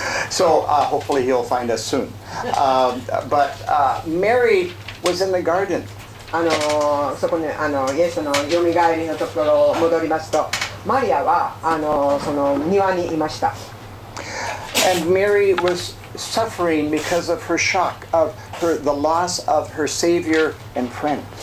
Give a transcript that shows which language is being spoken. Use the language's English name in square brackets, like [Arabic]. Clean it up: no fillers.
[English] So hopefully he'll find us soon. But Mary was in the garden. [Japanese] そこにイエスのよみがえりのところを戻りますと、マリアはその庭にいました。 [English] And Mary was suffering because of her shock of the loss of her Savior and friend.